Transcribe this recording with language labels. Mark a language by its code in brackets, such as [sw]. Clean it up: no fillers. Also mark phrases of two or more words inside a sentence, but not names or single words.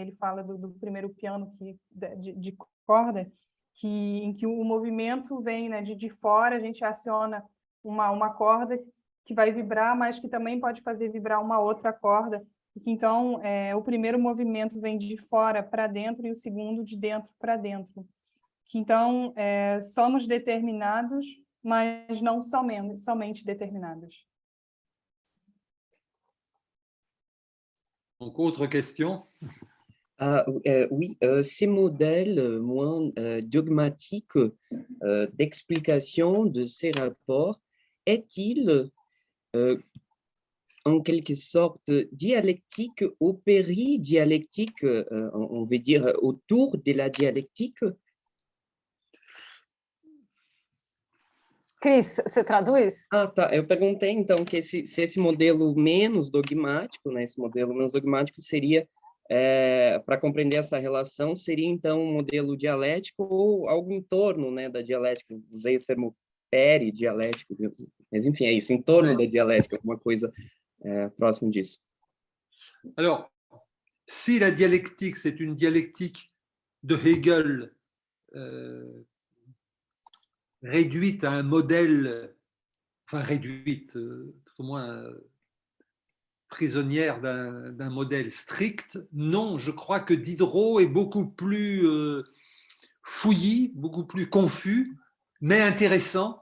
[pt] Ele fala do primeiro piano de corda, em que o movimento vem, né, de fora, a gente aciona uma corda que vai vibrar, mas que também pode fazer vibrar uma outra corda, Então, o primeiro movimento vem de fora para dentro e o segundo de dentro para dentro. Então, somos determinados, mas não somente determinados. [fr] Donc, autre question. Oui, ces modèles moins dogmatiques d'explication de ces rapports, est-il en quelque sorte dialectique ou péridialectique, on veut dire autour de la dialectique? [pt] Cris, você traduz? Ah, tá. Eu perguntei, então, que se esse modelo menos dogmático, né, esse modelo menos dogmático seria, para compreender essa relação, seria, então, um modelo dialético ou algo em torno, né, da dialética. Usei o termo peridialético, mas, enfim, é isso, em torno da dialética, alguma coisa próximo disso. [fr] Alors, si la dialectique, c'est une dialectique de Hegel réduite à un modèle, enfin réduite, tout au moins prisonnière d'un modèle strict, non, je crois que Diderot est beaucoup plus fouillis, beaucoup plus confus, mais intéressant.